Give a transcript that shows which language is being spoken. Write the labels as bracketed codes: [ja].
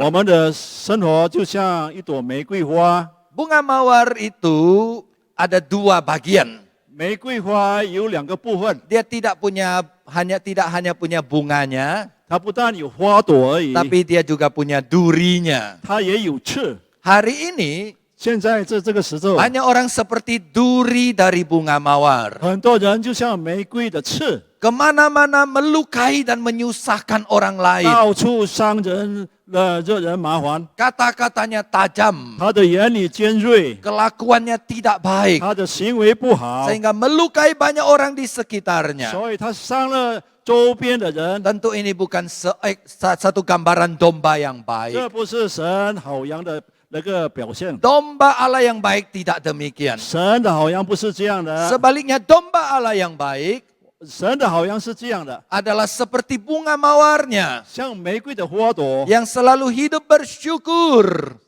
[zh] 我们的生活就像一朵玫瑰花， [id] Bunga mawar itu ada dua bagian. [zh] 玫瑰花有两个部分， [id] Dia tidak punya tidak hanya punya bunganya, [zh] 它不但有花朵而已， [id] tapi dia juga punya durinya. [zh] 它也有刺。 [id] Hari ini [zh] 现在这个时候， [id] banyak orang seperti duri dari bunga mawar. [zh] 很多人就像玫瑰的刺， [id] Kemana-mana melukai dan menyusahkan orang lain. [zh] 到处伤人惹人麻烦。 [id] Kata-katanya tajam, [zh] 他的言语尖锐， [id] kelakuannya tidak baik. [zh] 他的行为不好， [id] Sehingga melukai banyak orang di sekitarnya. [zh] 所以他伤了周边的人。 [id] Tentu ini bukan satu gambaran domba yang [zh] 这 [id] baik. [zh] 不是神好羊的那个表现。 [id] Domba Allah yang baik tidak demikian. [zh] 神的好羊不是这样的， [id] Sebaliknya domba Allah yang baik [zh] 神的好羊是这样的， [id] adalah seperti bunga mawarnya [zh] 像玫瑰的花朵， [id] yang selalu hidup bersyukur.